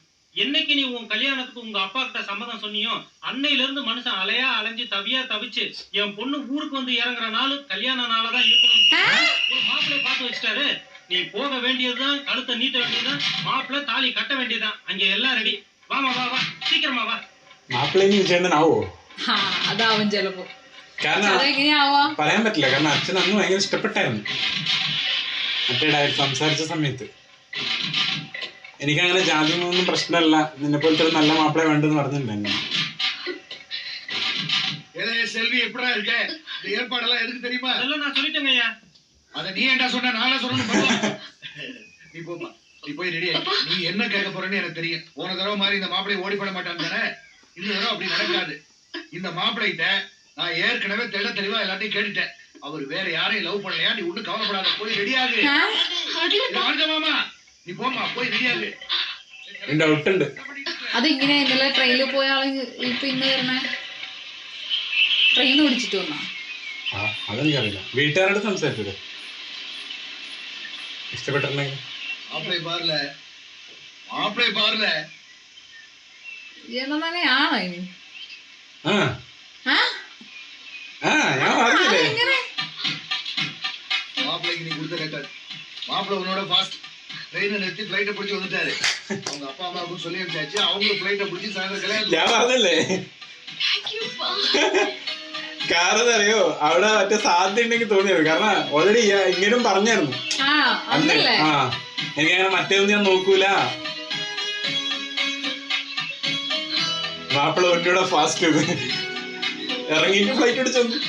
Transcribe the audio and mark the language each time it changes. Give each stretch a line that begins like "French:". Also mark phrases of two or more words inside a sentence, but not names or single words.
Tamil: என்னைக்கு நீ உன் கல்யாணத்துக்கு உங்க அப்பா கிட்ட சம்மதம் சொன்னியோ அன்னையில இருந்து மனுஷன் அலையா அலைஞ்சு தவியா தவிச்சு என் பொண்ணு ஊருக்கு வந்து இறங்குற நாள் கல்யாண நாளதான் இருக்கணும். ஒரு மாப்பிள்ளை பார்த்து வச்சுட்டாரு. நீ போக வேண்டியதுதான், கழுத்தை நீட்ட வேண்டியதுதான், மாப்பிள்ளை தாலி கட்ட வேண்டியதுதான். அங்க எல்லாம் ரெடி. வாமா வா வா, சீக்கிரமா வா.
Malayalam: മാപ്പിളേന് വിജയണ്ണനാവോ? അതാവും ചിലപ്പോ. കാരണം പറയാൻ പറ്റില്ല, കാരണം അച്ഛൻ അന്ന് ഭയങ്കര ഇഷ്ടപ്പെട്ടായിരുന്നു മറ്റേ സംസാരിച്ച സമയത്ത്. എനിക്കങ്ങനെ ജാതി ഒന്നും പ്രശ്നമല്ല, നിന്നെ പോലത്തെ ഒരു നല്ല മാപ്പിളെ വേണ്ടെന്ന് പറഞ്ഞിട്ടുണ്ടായിരുന്നു.
Tamil: செல்வி எப்படா இருக்க? இந்த ஏற்பாடெல்லாம் எதுக்கு தெரியுமா? அதெல்லாம் நான் சொல்லிட்டேங்க ஐயா. அத நீ ஏன்டா சொன்ன? நானே சொல்லணும். நீ போப்பா, நீ போய் ரெடி ஆகி. நீ என்ன கேட்க போறேன்னு எனக்கு தெரியும். போன தடவை மாதிரி இந்த மாப்பிளை ஓடி போட மாட்டான் தானே? இந்த தடவை அப்படி நடக்காது. இந்த மாப்பிளைகிட்ட நான் ஏற்கனவே தெள்ள தெளிவா எல்லாத்தையும் கேட்டுட்டேன். அவர் வேற யாரையும் லவ் பண்ணலையா? நீ ஒன்னும் கவலைப்படாத, போய் ரெடி ஆகு.
Malayalam: மாமா നീ പോമാ, പോയി റെഡി ആகு. ഡൗട്ട് ഉണ്ട്. അതിങ്ങനെ ഇന്നലെ ട്രെയിനിൽ പോയ ആള് ഇപ്പൊ ഇന്ന് വരണേ ട്രെയിൻ ഓടിച്ചിട്ട് വന്നാ? അതെനിക്കറിയില്ല, വീട്ടുകാരോട് സംസാരിച്ചത് ഇഷ്ടപ്പെട്ടിട്ടുണ്ടെങ്കിൽ. തന്നെയാണോ ഇനി? ഞാൻ പറഞ്ഞില്ലേ
Tamil: மாப்பிளைக்கு நீ கொடுத்த ரெக்கார்ட். மாப்பிளை உன்னோட
English: fast train
Tamil: நிறுத்தி ஃபிளைட்டை பிடிச்சி வந்துட்டாரு. அவங்க அப்பா அம்மாவுக்கும் சொல்லி அனுப்பிச்சாச்சு. அவங்களும் ஃபிளைட்டை பிடிச்சி சாயந்தரம் கல்யாணம்.
Malayalam: ഞാൻ പറഞ്ഞല്ലേ കാരണം അറിയോ, അവിടെ മറ്റേ സാധ്യത ഉണ്ടെങ്കിൽ തോന്നിയത്. കാരണം ഓൾറെഡി ഇങ്ങനെയും പറഞ്ഞായിരുന്നു അന്ന്. എനിക്കങ്ങനെ മറ്റേതൊന്നും ഞാൻ നോക്കൂല, മാപ്പിള ഒന്നൂടെ ഫാസ്റ്റ് ഇറങ്ങിയിട്ട് ഫ്ലൈറ്റ് അടിച്ചു.